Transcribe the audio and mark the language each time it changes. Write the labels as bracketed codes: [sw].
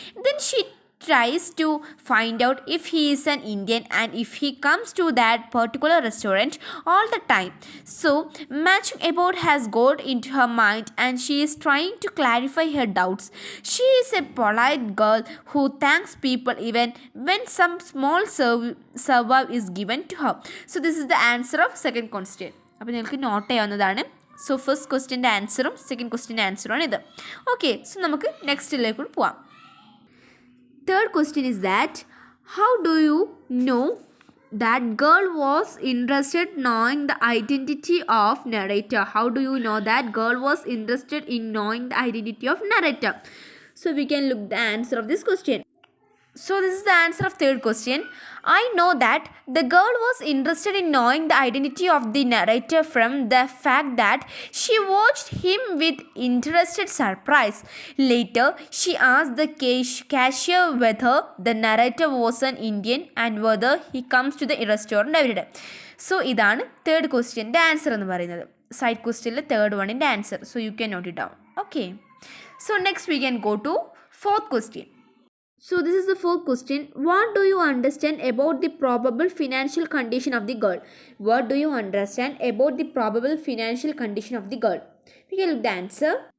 [en] Then she tries to find out if he is an Indian and if he comes to that particular restaurant all the time. So much about has got into her mind and she is trying to clarify her doubts. She is a polite girl who thanks people even when some small service is given to her. So this is the answer of second question. [ml] അപ്പോൾ നിങ്ങൾക്ക് not ചെയ്യാവുന്നതാണ്. So first ക്വസ്റ്റ്യൻ്റെ ആൻസറും second ക്വസ്റ്റ്യൻ്റെ ആൻസറുമാണ് ഇത്. Okay, so നമുക്ക് നെക്സ്റ്റിലേക്ക് പോവാം. [en] Third question is that how do you know that girl was interested knowing the identity of narrator? How do you know that girl was interested in knowing the identity of narrator? So we can look the answer of this question. So this is the answer of third question. I know that the girl was interested in knowing the identity of the narrator from the fact that she watched him with interested surprise. Later, she asked the cashier whether the narrator was an Indian and whether he comes to the restaurant every day. [ml] So ഇതാണ് third ക്വസ്റ്റ്യൻ്റെ answer എന്ന് പറയുന്നത്. Side ക്വസ്റ്റ്യനിലെ third വണ്ണിൻ്റെ answer. [en] So you can note it down. Okay. So next we can go to fourth question. So this is the fourth question. What do you understand about the probable financial condition of the girl? What do you understand about the probable financial condition of the girl? We can look the answer.